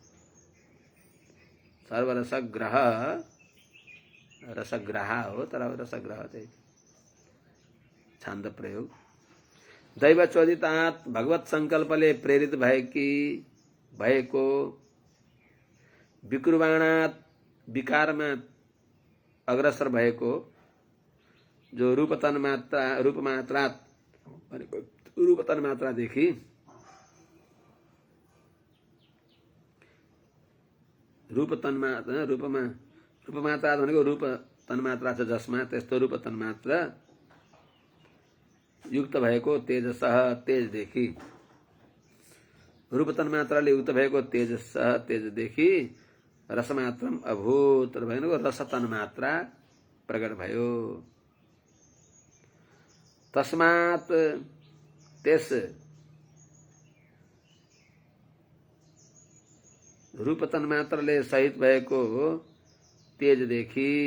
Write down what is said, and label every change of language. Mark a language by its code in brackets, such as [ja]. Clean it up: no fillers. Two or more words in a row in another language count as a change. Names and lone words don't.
[ne] सर्वरसग्रह रसग्रह हो, तर रसग्रह चाहिँ छान्द प्रयोग। दैवचोदितात् भगवत संकल्पले प्रेरित भएको, विकुर्वाणात् विकारमा अग्रसर भएको, जो रूप तन्मात्रात् भनेको रूप तन्मात्रादेखि रूपमात्रात् भनेको रूप तन्मात्रा छ जसमा, त्यस्तो रूप तन्मात्रा युक्त भएको तेजसः तेजदेखि, रूप तन्मात्राले युक्त भएको तेजसः तेजदेखि [sa] रसमात्रम अभूत [ne] भनेको रस तन्मात्रा प्रकट भयो। तस्मात् त्यस रूप तन्मात्राले सहित भएको तेजदेखि